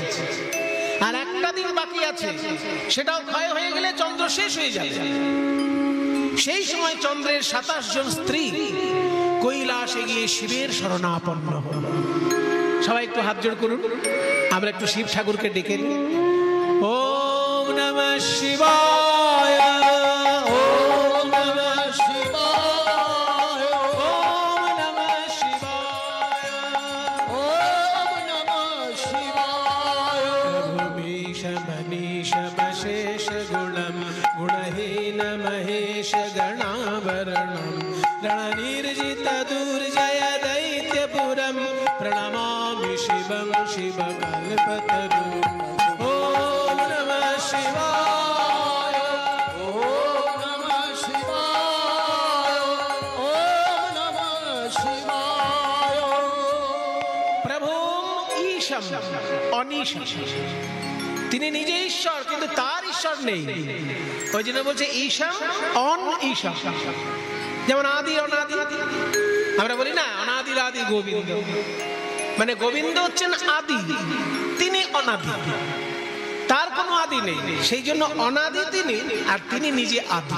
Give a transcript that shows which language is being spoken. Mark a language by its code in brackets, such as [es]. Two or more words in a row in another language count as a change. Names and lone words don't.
[bn] আর একটা দিন বাকি আছে, সেটাও ক্ষয় হয়ে গেলে চন্দ্র শেষ হয়ে যাবে। সেই সময় চন্দ্রের 27 জন স্ত্রী কৈলাসে গিয়ে শিবের শরণাপন্ন হল। সবাই একটু হাত জোড় করুন, আমরা একটু শিব ঠাকুরকে ডেকে নিই। [sa] ওম নমঃ শিবায়, ওম নমঃ শিবায়, ওম নমঃ শিবায়, ওম নমঃ শিবায়। প্রভুমীশ মনীষ মশেষ গুণম গুণহীন মহেশ গণাবরণম রণনির্জিত দুর্জয় দৈত্যপুরম প্রণমামি শিবং শিবকল্পতরুম। ওম নমঃ শিবায়, ওম নমঃ শিবায়, ওম নমঃ শিবায়। প্রভুম ঈশম অনীশম, [bn] তিনি নিজে ঈশ্বর কিন্তু তার ঈশ্বর নেই, ওই জন্য বলছে [sa] ঈশম অন ঈশম। [bn] যেমন আদি অনাদি, আমরা বলি না অনাদির আদি গোবিন্দ, মানে গোবিন্দ হচ্ছেন আদি, তিনি অনাদি, তার কোনো আদি নেই, সেই জন্য অনাদি তিনি, আর তিনি নিজে আদি।